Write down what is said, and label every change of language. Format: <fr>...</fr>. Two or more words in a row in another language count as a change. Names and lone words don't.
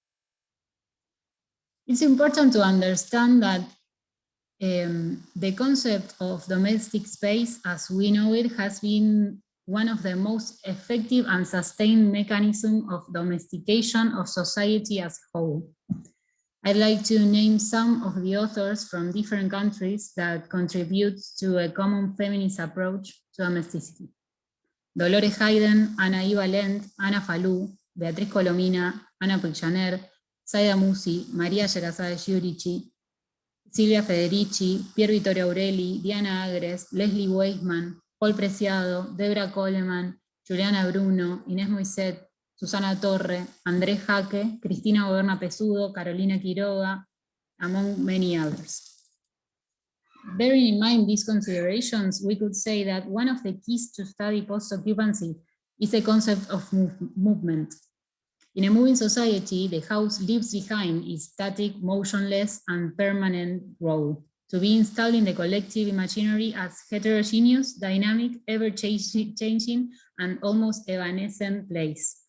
<en>It's important to understand that the concept of domestic space as we know it has been one of the most effective and sustained mechanisms of domestication of society as a whole. I'd like to name some of the authors from different countries that contribute to a common feminist approach to domesticity. Dolores Hayden, Ana Iva Lent, Ana Falú, Beatriz Colomina, Ana Puigjaner, Saida Musi, María Sherazade Giurici, Silvia Federici, Pier Vittorio Aureli, Diana Agres, Leslie Weisman, Paul Preciado, Debra Coleman, Juliana Bruno, Inés Moiset, Susana Torre, Andrés Jacque, Cristina Goberna Pesudo, Carolina Quiroga, among many others. Bearing in mind these considerations, we could say that one of the keys to study post-occupancy is the concept of movement. In a moving society, the house leaves behind its static, motionless, and permanent role, to be installed in the collective imaginary as heterogeneous, dynamic, ever-changing, and almost evanescent place.</en>